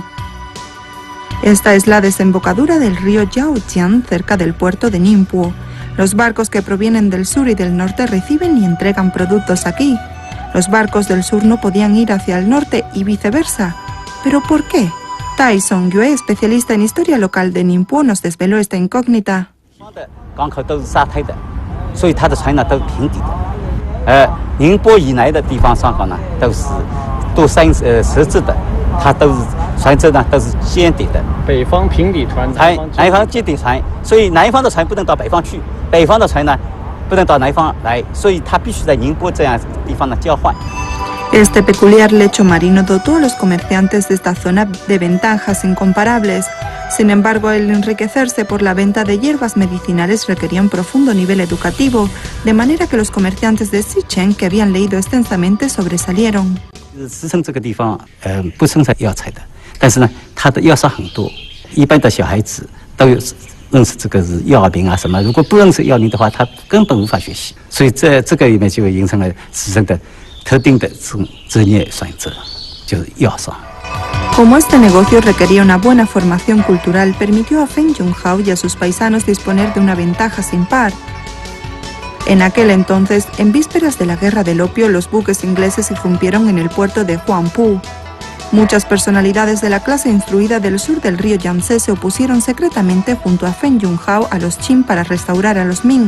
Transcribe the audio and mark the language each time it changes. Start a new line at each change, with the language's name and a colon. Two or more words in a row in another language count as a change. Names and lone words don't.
Spanish: Esta es la desembocadura del río Yaojiang cerca del puerto de Ningbo. Los barcos que provienen del sur y del norte reciben y entregan productos aquí. Los barcos del sur no podían ir hacia el norte y viceversa. ¿Pero por qué? Tai Songyue, especialista en historia local de Ningbo, nos desveló esta incógnita.
Chinese: 宁波以南的地方上港呢，都石质的，它都是船只呢都是尖底的。北方平底船，南方尖底船，所以南方的船不能到北方去，北方的船呢不能到南方来，所以它必须在宁波这样地方呢交换。
Spanish: Este peculiar lecho marino dotó a los comerciantes de esta zona de ventajas incomparables. Sin embargo, el enriquecerse por la venta de hierbas medicinales requería un profundo nivel educativo, de manera que los comerciantes de Xichen, que habían leído extensamente, sobresalieron.
Chinese: 石城这个地方，不生产药材的，但是呢，它的药商很多，一般的小孩子都有认识这个是药名啊什么。如果不认识药名的话，他根本无法学习。所以这个里面就形成了石城的特定的这种职业选择，就是药商。
Spanish: Como este negocio requería una buena formación cultural, permitió a Feng Junhao y a sus paisanos disponer de una ventaja sin par. En aquel entonces, en vísperas de la Guerra del Opio, los buques ingleses irrumpieron en el puerto de Huangpu. Muchas personalidades de la clase instruida del sur del río Yangtze se opusieron secretamente junto a Feng Junhao a los Qin para restaurar a los Ming.